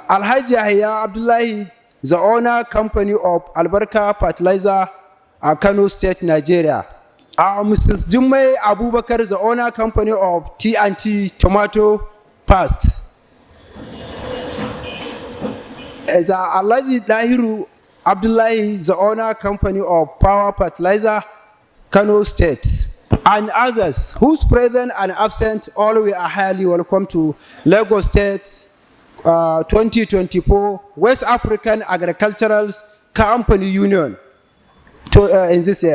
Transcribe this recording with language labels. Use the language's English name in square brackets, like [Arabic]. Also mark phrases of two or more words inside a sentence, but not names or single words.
[English] Alhaji Yahya Abdullahi, the owner company of Albarka Fertilizer, Kano State, Nigeria. Mrs. Jummai Abubakar, the owner company of T&T Tomato Paste. As Alhaji Dahiru Abdullahi, the owner company of Power Fertilizer, Kano State, and others whose present and absent, all we are highly welcome to Lagos State 2024 West African Agricultural Company Union in this year.